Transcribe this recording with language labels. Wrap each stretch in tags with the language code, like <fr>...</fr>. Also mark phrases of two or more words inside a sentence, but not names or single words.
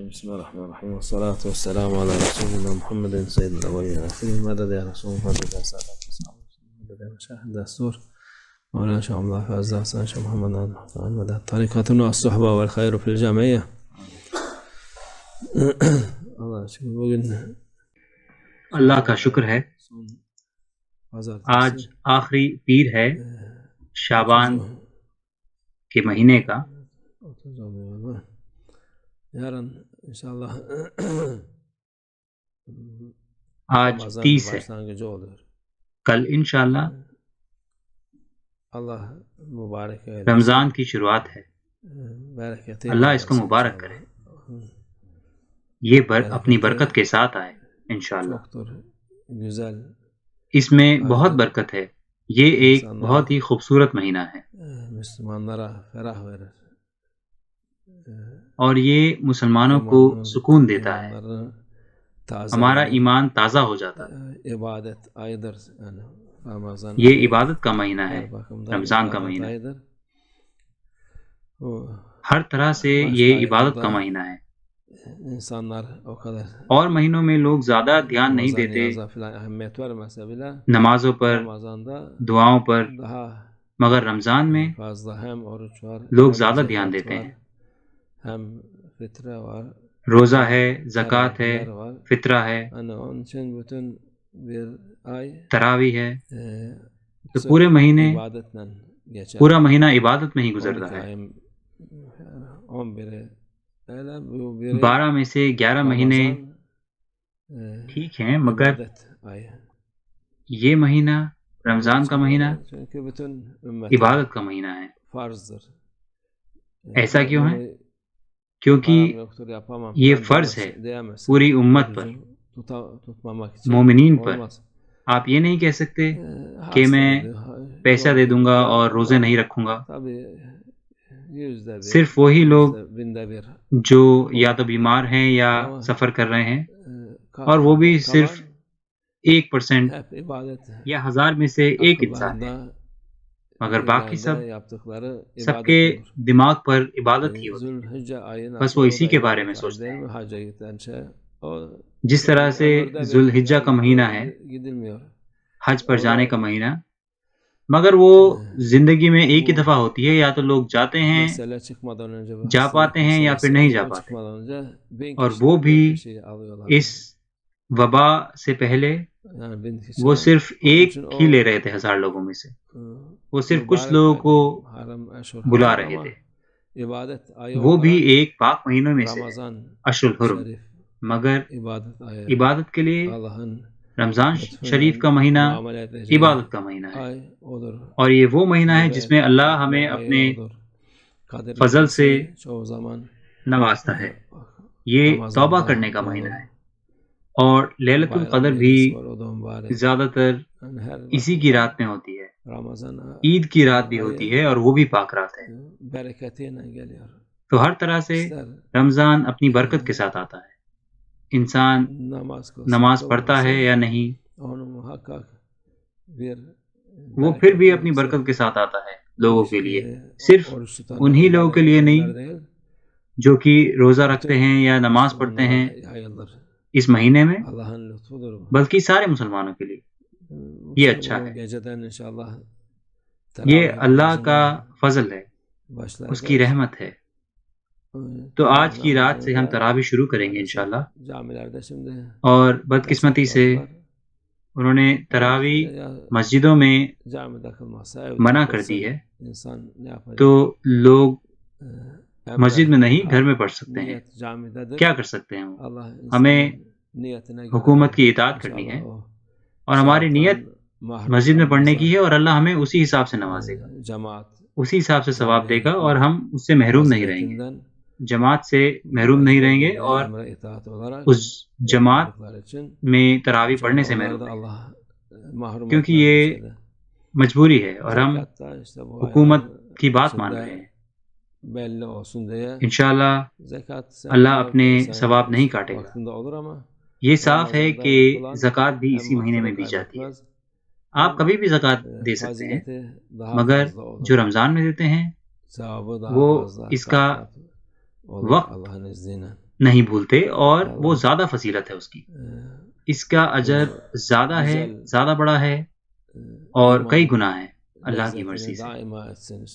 <ar>بسم الله الرحمن الرحيم، والصلاة والسلام على رسولنا محمد سيد الأولين والآخرين. مدد يا رسول الله، مدد يا سادات الصحابة، مدد يا مشايخ الدستور، مولانا شيخ عبد الله فاز حسن، شيخ محمد عن مدد طريقتنا الصحبة والخير في الجمعية. الله شكر.</ar> <tr>bugün</tr> <ur>اللہ کا شکر ہے آج آخری پیر ہے شعبان کے مہینے کا.</ur> <tr>yarın inşallah</tr> <ur>آج 30 ہے،</ur> <tr>başlangıcı oluyor.</tr> <ur>کل انشاءاللہ</ur> <tr>Allah mübarek eylesin.</tr> <ur>رمضان کی شروعات ہے.</ur> <tr>Bereketi</tr> <ur>اللہ اس کو مبارک کرے، یہ اپنی برکت کے ساتھ آئے انشاءاللہ.</ur> <tr>çoktur. Güzel.</tr> <ur>اس میں بہت برکت ہے. یہ ایک بہت ہی خوبصورت مہینہ ہے</ur> <tr>Müslümanlara ferah verir.</tr> <ur>اور یہ مسلمانوں کو سکون دیتا ہے. ہمارا ایمان تازہ ہو جاتا ہے.</ur> <tr>ibadet ayıdır. Yani Ramazan</tr> <ur>یہ عبادت کا مہینہ ہے، رمضان کا مہینہ. ہر طرح سے یہ عبادت کا مہینہ ہے.</ur> <tr>insanlar o kadar</tr> <ur>اور مہینوں میں لوگ زیادہ دھیان نہیں دیتے</ur> <tr>ehemmiyet vermese bile</tr> <ur>نمازوں پر،</ur> <tr>Ramazan'da</tr> <ur>دعاؤں پر،</ur> <tr>daha</tr> <ur>مگر رمضان میں</ur> <tr>fazla hem oruç var,</tr> <ur>لوگ</ur> <tr>hem</tr> <ur>زیادہ</ur> <tr>zekat</tr> <ur>دھیان دیتے</ur> <tr>var,</tr> <ur>ہیں.</ur> <tr>hem fitre var,</tr> <ur>روزہ ہے، زکوٰۃ ہے،</ur> <tr>teravihler var.</tr> <ur>فطرہ ہے،</ur> <tr>Hani onun için bütün bir ay</tr> <ur>تراویح ہے. تو</ur> <tr>sırf</tr> <ur>پورے مہینے،</ur> <tr>ibadetle geçer.</tr> <ur>پورا مہینہ عبادت میں ہی گزرتا 12 ہے.</ur> <tr>ayın 11'i öyle bu biri</tr> <ur>12 میں سے 11 مہینے Ramazan, ٹھیک ہیں، مگر</ur> <tr>ibadet ayı.</tr> <ur>یہ مہینہ رمضان کا مہینہ</ur> <tr>Çünkü bütün ümmet</tr> <ur>عبادت کا مہینہ ہے.</ur> <tr>farzdır.</tr> <ur>ایسا کیوں ہے؟</ur> <tr>Bunu</tr> <ur>کیونکہ</ur> <tr>param yoktur, yapamam</tr> <ur>یہ</ur> <tr>falan</tr> <ur>فرض ہے</ur> <tr>diyemezsin.</tr> <ur>پوری امت پر،</ur> <tr>Tutmamak için</tr> <ur>مومنین پر.</ur> <tr>olmaz.</tr> <ur>آپ یہ نہیں kہہ سکتے کہ</ur> <tr>Hasta</tr> <ur>میں</ur> <tr>oluyor,</tr> <ur>پیسہ دے دوں گا اور روزے نہیں رکھوں گا.</ur> <tr>Tabii yüzde bir,</tr> <ur>صرف وہی لوگ</ur> <tr>işte binde bir.</tr> <ur>جو یا تو بیمار ہیں یا سفر کر رہے ہیں، اور وہ بھی صرف 1%</ur> <tr>Hep ibadet.</tr> <ur>یا 1000 میں سے ایک انسان ہے.</ur> <tr>Akıllarında,</tr> <ur>مگر باقی سب</ur> <tr>yaptıkları</tr> <ur>سب</ur> <tr>ibadet</tr> <ur>کے</ur> <tr>olur.</tr> <ur>دماغ پر عبادت ہی ہوتی ہے.</ur> <tr>Zülhicce ayına</tr> <ur>بس وہ اسی کے بارے میں سوچتے</ur> <tr>değil</tr> <ur>ہیں.</ur> <tr>mi hacca giden şey? O</tr> <ur>جس طرح سے ذوالحجہ کا مہینہ ہے،</ur> <tr>gidilmiyor.</tr> <ur>حج پر جانے کا مہینہ، مگر وہ زندگی میں ایک ہی دفعہ ہوتی ہے. یا تو لوگ جاتے ہیں،</ur> <tr>Mesele çıkmadan önce bu</tr> <ur>جا</ur> <tr>hastalık</tr> <ur>پاتے ہیں یا پھر نہیں جا</ur> <tr>meselesi</tr> <ur>پاتے.</ur> <tr>çıkmadan önce 1000</tr> <ur>اور</ur> <tr>kişi,</tr> <ur>وہ بھی</ur> <tr>1000 kişi alıyorlar.</tr> <ur>اس وبا سے پہلے</ur> <tr>Yani 1000 kişi</tr> <ur>وہ صرف ایک</ur> <tr>için</tr> <ur>ہی</ur> <tr>o,</tr> <ur>لے رہے تھے 1000 لوگوں میں سے. وہ صرف کچھ</ur> <tr>mübarek</tr> <ur>لوگوں</ur> <tr>ay,</tr> <ur>کو</ur> <tr>haram, eşhur</tr> <ur>بلا</ur> <tr>haram</tr> <ur>رہے</ur> <tr>ama</tr> <ur>تھے.</ur> <tr>ibadet ayı</tr> <ur>وہ بھی</ur> <tr>olarak</tr> <ur>ایک پاک مہینوں میں سے ہے،</ur> <tr>Ramazan</tr> <ar>اشہر الحرم.</ar> <tr>şerif</tr> <ur>مگر</ur> <tr>ibadet ayı.</tr> <ur>عبادت کے لیے</ur> <tr>Allah'ın</tr> <ur>رمضان</ur> <tr>lütfunla</tr> <ur>شریف کا مہینہ</ur> <tr>muamele edeceği</tr> <ur>عبادت کا مہینہ ہے.</ur> <tr>ay odur.</tr> <ur>اور یہ وہ مہینہ ہے جس میں اللہ</ur> <tr>Çekme</tr> <ur>ہمیں</ur> <tr>ayı</tr> <ur>اپنے</ur> <tr>odur. Kadir</tr> <ur>فضل سے</ur> <tr>gecesi çoğu zaman</tr> <ur>نوازتا ہے. یہ</ur> <tr>Ramazan'da</tr> <ur>توبہ کرنے کا مہینہ</ur> <tr>olur.</tr> <ur>ہے. اور لیلۃ</ur> <tr>Bayram</tr> <ur>القدر بھی</ur> <tr>gecesi var, o da mübarek.</tr> <ur>زیادہ تر</ur> <tr>Yani her</tr> <ur>اسی</ur> <tr>vakit</tr> <ur>کی رات میں ہوتی ہے.</ur> <tr>Ramazan</tr> <ur>عید کی رات بھی ہوتی ہے اور وہ بھی پاک رات ہے.</ur> <tr>bereketiyle geliyor.</tr> <ur>تو ہر طرح سے</ur> <tr>İster</tr> <ur>رمضان اپنی برکت کے ساتھ آتا ہے. انسان</ur> <tr>namaz kılsın,</tr> <ur>نماز پڑھتا ہے</ur> <tr>kılmasın,</tr> <ur>یا نہیں،</ur> <tr>onu muhakkak bir</tr> <ur>وہ پھر بھی اپنی برکت کے ساتھ آتا ہے لوگوں کے لیے. صرف</ur> <tr>oruç tutan</tr> <ur>انہی لوگوں کے لیے نہیں</ur> <tr>değil,</tr> <ur>جو کہ روزہ رکھتے ہیں یا نماز پڑھتے ہیں</ur> <tr>yayılır.</tr> <ur>اس مہینے میں،</ur> <tr>Allah'ın lütfudur bu.</tr> <ur>بلکہ سارے مسلمانوں کے لیے. یہ اچھا</ur> <tr>Bu</tr> <ur>ہے،</ur> <tr>geceden inşallah</tr> <ur>یہ</ur> <tr>teravih</tr> <ur>اللہ</ur> <tr>namazına</tr> <ur>کا فضل ہے،</ur> <tr>başlayacağız.</tr> <ur>اس کی رحمت ہے. تو آج کی رات سے ہم تراویح شروع کریں گے انشاءاللہ.</ur> <tr>Camilerde şimdi</tr> <ur>اور بدقسمتی سے انہوں نے تراویح مسجدوں میں</ur> <tr>camide kılmazsa</tr> <ur>منع کر دی ہے،</ur> <tr>insan ne yapacak?</tr> <ur>تو لوگ</ur> <tr>Hem</tr> <ur>مسجد</ur> <tr>de</tr> <ur>میں نہیں گھر میں پڑھ سکتے ہیں.</ur> <tr>niyet camidedir.</tr> <ur>کیا کر سکتے ہیں؟ Allah ہمیں</ur> <tr>insanın niyetine göre</tr> <ur>حکومت کی اطاعت کرنی ہے،</ur> <tr>inşallah o</tr> <ur>اور ہماری نیت</ur> <tr>mahrum</tr> <ur>مسجد میں پڑھنے کی</ur> <tr>kalmazsa,</tr> <ur>ہے، اور اللہ ہمیں اسی حساب سے نوازے گا،</ur> <tr>cemaat</tr> <ur>اسی حساب سے ثواب دے گا، اور ہم اس سے محروم نہیں رہیں گے.</ur> <tr>faziletinden</tr> <ur>جماعت سے محروم نہیں رہیں گے، اور</ur> <tr>emre itaat olarak</tr> <ur>اس جماعت</ur> <tr>yaptıkları için</tr> <ur>میں تراویح پڑھنے سے</ur> <tr>onları</tr> <ur>محروم</ur> <tr>da</tr> <ur>رہیں گے،</ur> <tr>Allah mahrum</tr> <ur>کیونکہ</ur> <tr>etmez</tr> <ur>یہ</ur> <tr>bu şeyden.</tr> <ur>مجبوری ہے، اور ہم</ur> <tr>Zekatta işte bu</tr> <ur>حکومت</ur> <tr>ayların</tr> <ur>کی بات مان</ur> <tr>içinde</tr> <ur>رہے ہیں.</ur> <tr>belli olsun diye</tr> <ur>انشاءاللہ</ur> <tr>zekat</tr> <ur>اللہ اپنے ثواب نہیں کاٹے گا.</ur> <tr>vaktinde olur ama</tr> <ur>یہ صاف ہے</ur> <tr>Ramazan'da</tr> <ur>کہ</ur> <tr>yapılan</tr> <ur>زکوٰۃ بھی</ur> <tr>hem</tr> <ur>اسی مہینے میں</ur> <tr>vaktini</tr> <ur>دی جاتی ہے.</ur> <tr>kaybetmez,</tr> <ur>آپ</ur> <tr>hem</tr> <ur>کبھی بھی زکوٰۃ دے سکتے ہیں،</ur> <tr>fazileti daha</tr> <ur>مگر</ur> <tr>fazla olur.</tr> <ur>جو رمضان میں دیتے ہیں وہ اس کا وقت نہیں بھولتے اور وہ زیادہ فضیلت ہے اس کی. اس کا اجر زیادہ ہے، زیادہ بڑا ہے اور کئی گنا ہے اللہ کی مرضی سے.</ur>